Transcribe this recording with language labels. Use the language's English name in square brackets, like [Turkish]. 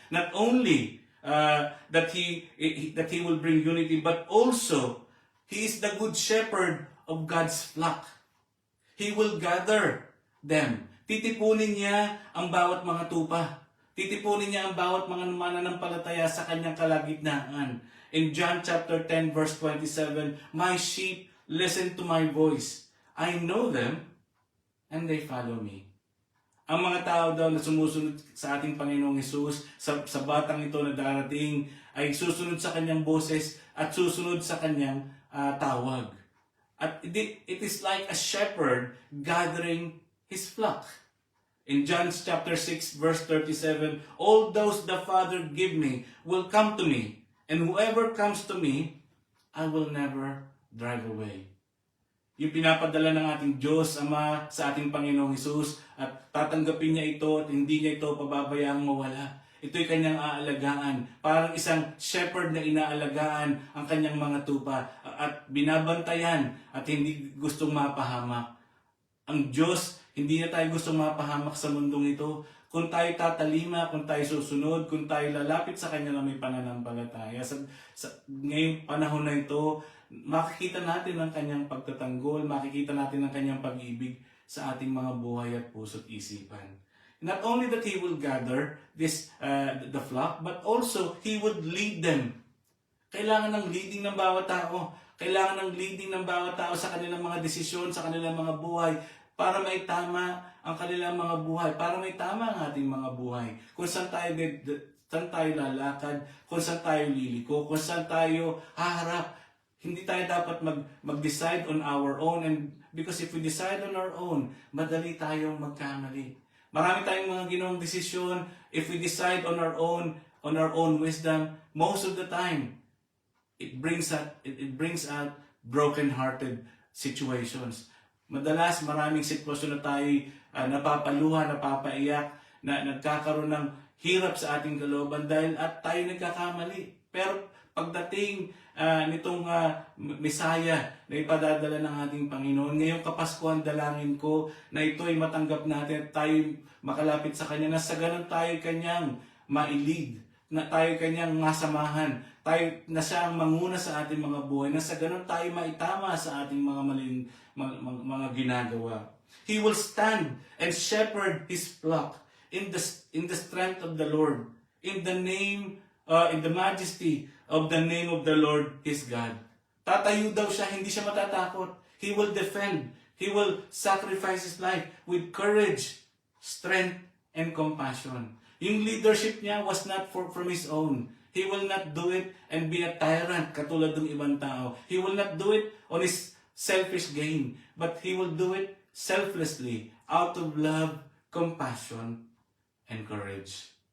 [English] Not only that he will bring unity, but also He is the good shepherd of God's flock. He will gather them. [Filipino] Titipunin niya ang bawat mga tupa. Titipunin niya ang bawat mga mananampalataya sa kanyang kalagitnaan. [English] In John chapter 10 verse 27, my sheep listen to my voice. I know them and they follow me. [Filipino] Ang mga tao daw na sumusunod sa ating Panginoong Hesus, sa batang ito na darating, ay susunod sa kanyang boses at susunod sa kanyang tawag. [English] At it is like a shepherd gathering his flock. In John chapter 6 verse 37, all those the Father give me will come to me, and whoever comes to me, I will never drive away. [Filipino] Yung pinapadala ng ating Diyos Ama sa ating Panginoong Hesus at tatanggapin niya ito at hindi niya ito pababayaang mawala. Ito'y kanyang aalagaan. Parang isang shepherd na inaalagaan ang kanyang mga tupa at binabantayan at hindi gustong mapahamak. Ang Diyos, hindi na tayo gustong mapahamak sa mundong ito. Kung tayo tatalima, kung tayo susunod, kung tayo lalapit sa Kanya na may pananampalataya. Sa ngayong panahon na ito, makikita natin ang Kanyang pagtatanggol, makikita natin ang Kanyang pag-ibig sa ating mga buhay at puso't isipan. [English] Not only that He will gather the flock, but also He would lead them. [Filipino] Kailangan ng leading ng bawat tao. Kailangan ng leading ng bawat tao sa kanilang mga desisyon, sa kanilang mga buhay, para may tama ang kanilang mga buhay, para may tama ang ating mga buhay. Kung saan tayo lalakad, kung saan tayo liliko, kung saan tayo haharap. Hindi tayo dapat mag-decide [English] on our own, and because if we decide on our own, [Filipino] madali tayong magkamali. Marami tayong mga ginawang desisyon. [English] If we decide on our own wisdom, most of the time, it brings out broken-hearted situations. [Filipino] Madalas maraming sitwasyon na tayo napapaluha, napapaiyak, na nagkakaroon ng hirap sa ating kalooban dahil at tayo nagkakamali. Pero pagdating nitong Mesaya na ipadadala ng ating Panginoon, ngayong Kapaskuhan dalangin ko na ito ay matanggap natin at tayo makalapit sa Kanya, na sa ganun tayo Kanyang mailid, na tayo Kanyang masamahan, tayo na siya ang manguna sa ating mga buhay, na sa ganun tayo maitama sa ating mga maling mga ginagawa. [English] He will stand and shepherd His flock in the strength of the Lord, in the majesty of the name of the Lord His God. [Filipino] Tatayo daw siya, hindi siya matatakot. [English] He will defend. He will sacrifice His life with courage, strength, and compassion. [Filipino] Yung leadership niya [English] was not from His own. He will not do it and be a tyrant [Filipino] katulad ng ibang tao. [English] He will not do it on his selfish gain, but He will do it selflessly, out of love, compassion, and courage.